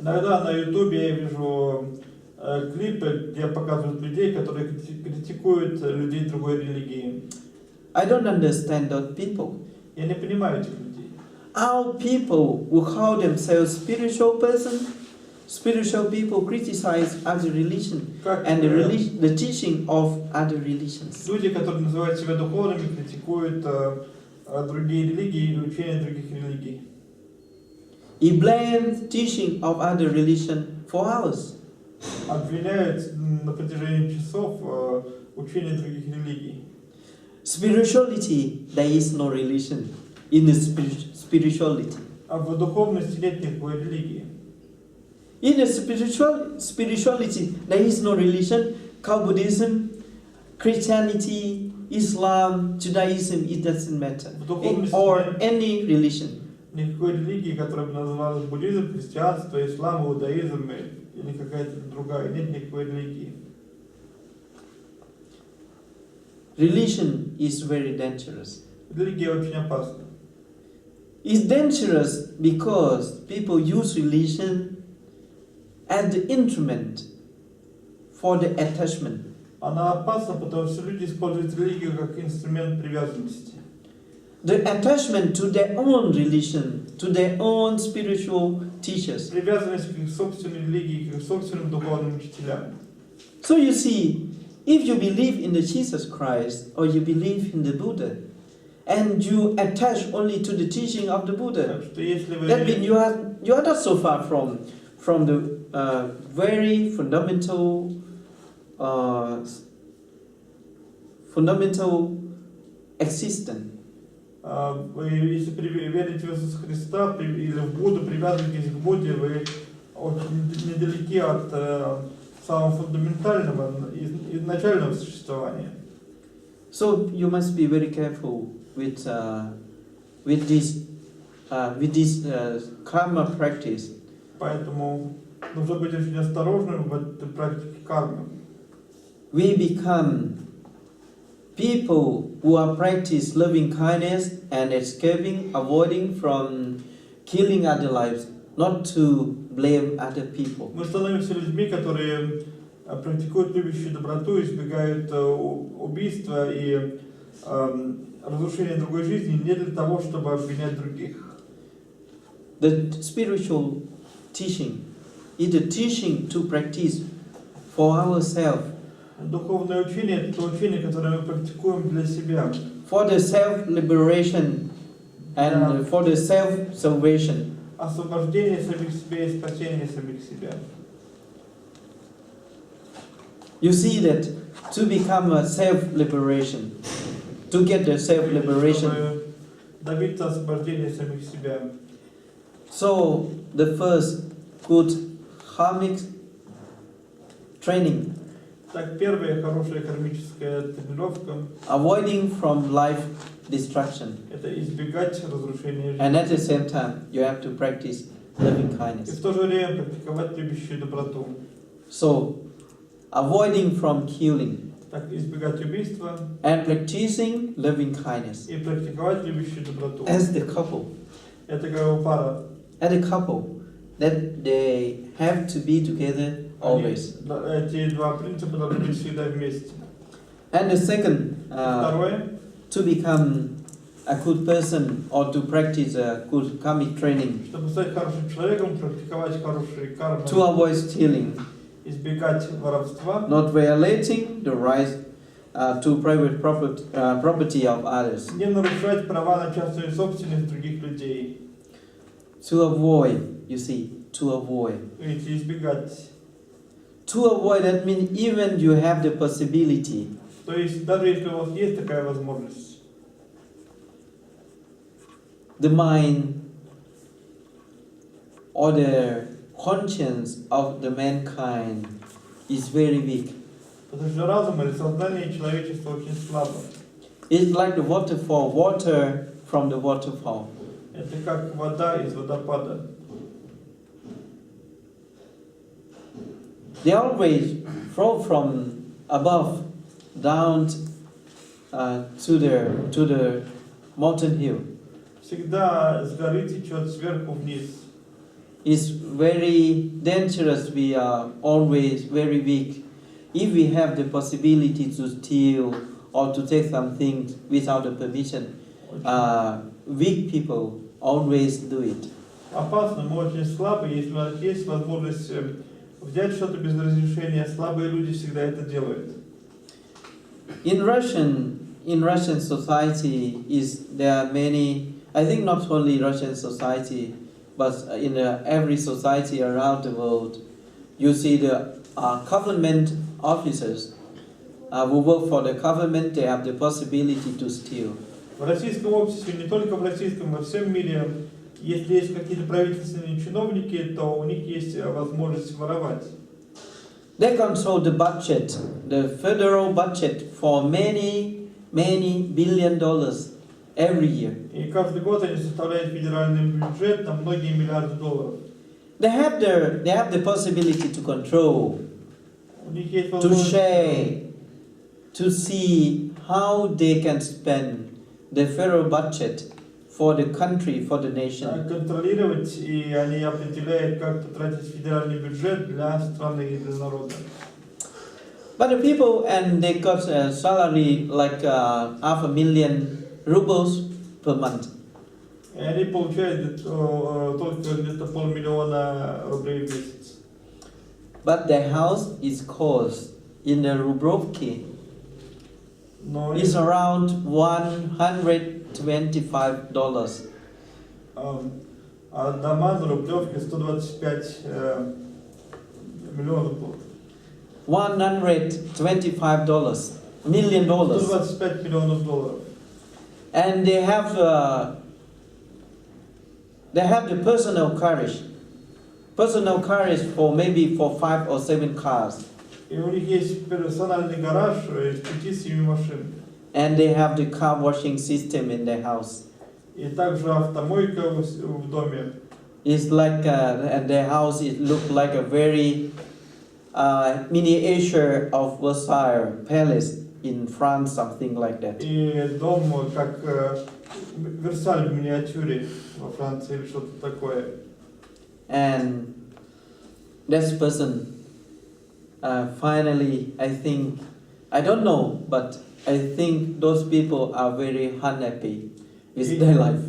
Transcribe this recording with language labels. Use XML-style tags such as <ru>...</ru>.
<ru>Иногда на YouTube я вижу клипы, где показывают людей, которые критикуют людей другой религии.</ru> <en>I don't understand those people.</en> <ru>Я не понимаю этих людей.</ru> <en>How people who call themselves spiritual people criticize other religion and the teaching of other religions.</en> <ru>Люди, которые называют себя духовными, критикуют другие религии или учения других религий.</ru> <en>He blames teaching of other religion for ours.</en> <ru>Обвиняют на протяжении часов учения других религий.</ru> <en>Spirituality, there is no religion in the spirituality.</en> <ru>А в духовности нет никакой религии.</ru> <en>In the spirituality, there is no religion. Buddhism, Christianity, Islam, Judaism, it doesn't matter. Or any religion.</en> <ru>Никакой религии, которая бы называлась буддизм, христианство, ислам, иудаизм или какая-то другая. Нет никакой религии.</ru> <en>Religion is very dangerous.</en> <ru>Религия очень опасна.</ru> <en>It's dangerous because people use religion as the instrument for the attachment.</en> <ru>Она опасна, потому что люди используют религию как инструмент привязанности.</ru> <en>The attachment to their own religion, to their own spiritual teachers.</en> <ru>Привязанность к их собственной религии, к их собственным духовным учителям.</ru> <en>So you see, if you believe in the Jesus Christ or you believe in the Buddha, and you attach only to the teaching of the Buddha, that means you are not so far from the very fundamental existence.</en> <ru>Вы, если верите в Иисуса Христа или в Будду, привязываетесь к Будде, вы очень недалеки от самого фундаментального, изначального существования.</ru> <en>So you must be very careful with this karma practice.</en> <ru>Поэтому нужно быть очень осторожным в этой практике кармы.</ru> <en>We become people who are practice loving kindness and escaping, avoiding from killing other lives, not to blame other people.</en> <ru>Мы становимся людьми, которые практикуют любящую доброту, избегают убийства и разрушения другой жизни не для того, чтобы обвинять других.</ru> <en>The spiritual teaching is the teaching to practice for ourselves.</en> <ru>Духовное учение – это то учение, которое мы практикуем для себя.</ru> <en>For the self-liberation and for the self-salvation.</en> <ru>Освобождение самих себя и спасение самих себя.</ru> <en>You see that to become a self-liberation, to get the self-liberation.</en> <ru>Чтобы добиться освобождения самих себя.</ru> <en>So the first good karmic training.</en> <ru>Так, первая хорошая кармическая тренировка</ru> <en>Avoiding from life destruction.</en> <ru>– это избегать разрушения жизни.</ru> <en>And at the same time, you have to practice loving</en> <ru>И</ru> <en>kindness.</en> <ru>в то же время практиковать любящую доброту.</ru> <en>So, avoiding from killing</en> <ru>Так, избегать убийства</ru> <en>and practicing loving kindness</en> <ru>и практиковать любящую доброту.</ru> <en>as the couple.</en> <ru>Это как пара.</ru> <en>As a couple, that they have to be together always.</en> <ru>Эти два принципа должны быть всегда вместе.</ru> <en>And the second,</en> <ru>Второе –</ru> <en>to become a good person or to practice a good karmic training,</en> <ru>чтобы стать хорошим человеком, практиковать хорошие кармы,</ru> <en>to avoid stealing,</en> <ru>избегать воровства,</ru> <en>not violating the rights to private property of others,</en> <ru>не нарушать права на частную собственность других людей.</ru> <en>to avoid, you see, to avoid.</en> <ru>Видите, избегать.</ru> <en>To avoid, that means even you have the possibility,</en> <ru>То есть, даже если у вас есть такая возможность,</ru> <en>the mind or the conscience of the mankind is very weak.</en> <ru>потому что разум или сознание человечества очень слабо.</ru> <en>It's like the waterfall, water from the waterfall.</en> <ru>Это как вода из водопада.</ru> <en>They always flow from above down to the mountain hill.</en> <ru>Всегда с горы течет сверху вниз.</ru> <en>It's very dangerous. We are always very weak. If we have the possibility to steal or to take something without the permission, weak people always do it.</en> <ru>Опасно, мы очень слабы. Если у нас есть возможность взять что-то без разрешения, слабые люди всегда это делают.</ru> <en>In Russian society, there are many. I think not only Russian society, but in every society around the world, you see the government officers who work for the government. They have the possibility to steal.</en> <ru>В российском обществе, не только в российском, во всем мире, если есть какие-то правительственные чиновники, то у них есть возможность воровать.</ru> <en>They control the budget, the federal budget for many billion dollars every year.</en> <ru>И каждый год они составляют федеральный бюджет на многие миллиарды долларов.</ru> <en>They have the possibility to control,</en> <ru>У них есть</ru> <en>to</en> <ru>возможность</ru> <en>share, to see how they can spend the federal budget for the country, for the nation.</en> <ru>контролировать, и они определяют, как потратить федеральный бюджет для страны и для народа.</ru> <en>But the people, and they got a salary like 500,000 rubles per month.</en> <ru>И они получают только где-то 500 000 рублей в месяц.</ru> <en>But their house is cost in the Rubrovki</en> <ru>Но</ru> <en>is around $125.</en> <ru>А дома на Рублевке 125 миллионов долларов.</ru> <en>$125 million.</en> <ru>125 миллионов долларов.</ru> <en>And they have the personal courage personal carriage for maybe for 5 or 7 cars.</en> <ru>И у них есть персональный гараж из 5-7 машин.</ru> <en>And they have the car washing system in their house.</en> <ru>И также автомойка в доме.</ru> <en>It's like at their house it looked like a very miniature of Versailles Palace in France, something like that.</en> <ru>И дом как Версаль в миниатюре во Франции или что-то такое.</ru> <en>And that person finally, I think, I don't know, but I think those people are very unhappy with their life.</en>